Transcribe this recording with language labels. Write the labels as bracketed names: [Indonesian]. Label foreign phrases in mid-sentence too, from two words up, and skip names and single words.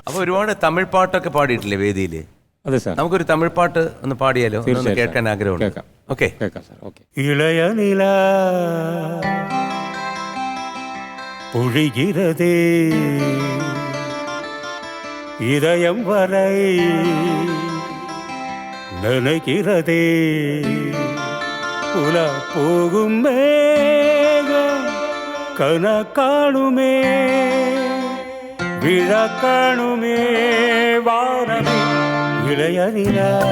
[Malayalam] അപ്പൊ ഒരുപാട് തമിഴ് പാട്ടൊക്കെ പാടിയിട്ടില്ലേ വേദിയില്? അതെ സാർ. നമുക്കൊരു തമിഴ് പാട്ട് ഒന്ന് പാടിയാലോ? ഒന്ന് കേൾക്കാൻ ആഗ്രഹമുണ്ട്. കേൾക്കാം. ഓക്കെ കേൾക്കാം സാർ. ഓക്കെ. [Tamil] இளைய நிலா பொழிகிறதே இதயம் வரை நினைக்கிறதே புல போகும் மேகம் கன காணுமே விழ காணுமே வானமே இளைய நிலா